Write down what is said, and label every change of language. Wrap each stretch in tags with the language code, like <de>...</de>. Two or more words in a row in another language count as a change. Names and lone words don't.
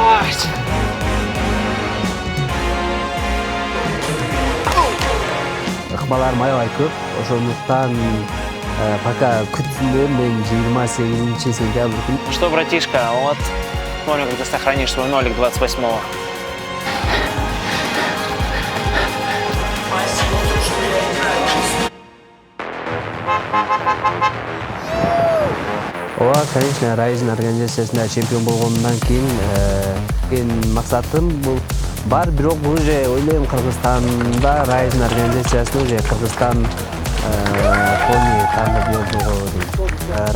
<ru>выиграть.</ru> <ky>Ыкмаларым аябай көп, ошондуктан пока күтсүндөм мен 28 сентябрь күнү.</ky> <ru>Что, братишка, вот смотрим, как ты сохранишь свой нолик 28-го.</ru> <ky>Ооба, конечно, Rising организациясында чемпион болгондон кийин максатым бул бар, бирок уже ойлойм Кыргызстанда Rising организациясында уже Кыргызстан пони тандап берүүгө дейм.</ky>